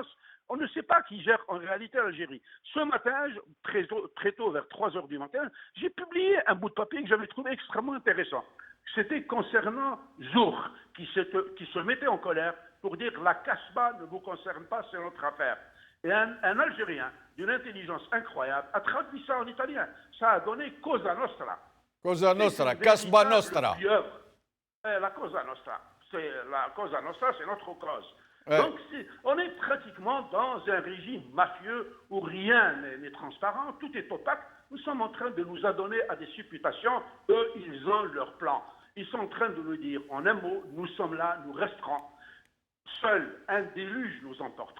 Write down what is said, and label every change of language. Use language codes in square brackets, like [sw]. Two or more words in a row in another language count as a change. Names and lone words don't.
[fr] On ne sait pas qui gère en réalité l'Algérie. Ce matin, très tôt, vers 3 heures du matin, j'ai publié un bout de papier que j'avais trouvé extrêmement intéressant. C'était concernant Zour, qui se mettait en colère pour dire « la Kasbah ne vous concerne pas, c'est notre affaire ». Et un Algérien d'une intelligence incroyable a traduit ça en italien. Ça a donné Cosa Nostra. Cosa Nostra, Kasbah Nostra. La Cosa Nostra. La Cosa Nostra, c'est notre cause. Ouais. Donc, on est pratiquement dans un régime mafieux où rien n'est transparent, tout est opaque. Nous sommes en train de nous adonner à des supputations. Eux, ils ont leur plan. Ils sont en train de nous dire, en un mot, nous sommes là, nous resterons. Seul un déluge nous emportera.